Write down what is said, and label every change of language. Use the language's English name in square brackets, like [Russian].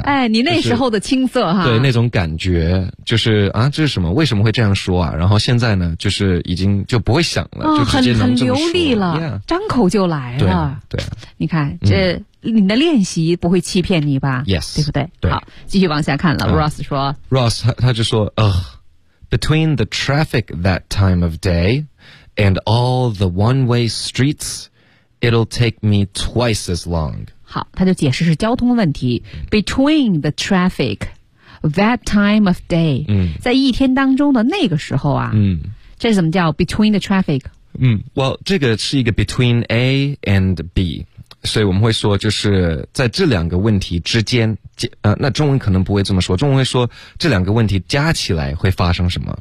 [Chinese] 哎，你那时候的青涩哈。对，那种感觉就是啊，这是什么？为什么会这样说啊？然后现在呢，就是已经就不会想了，就直接能这么说，很流利了， [English] yeah. [Chinese] 张口就来了。对，你看这你的练习不会欺骗你吧 [English] ？Yes， [Chinese] 对不对？对。好，继续往下看了。Ross 说， Ross 他就说， [English] between the traffic that time of day and all the one-way streets, it'll take me twice as long。 [Chinese] 好，他就解释是交通问题。 [English] Between the traffic。 That time of day， [Chinese] 在一天当中的那个时候啊，这是怎么叫 [English] between the traffic？ [Chinese] Well， 这个是一个 [English] between A and B， [Chinese] 所以我们会说就是在这两个问题之间，那中文可能不会这么说，中文会说这两个问题加起来会发生什么？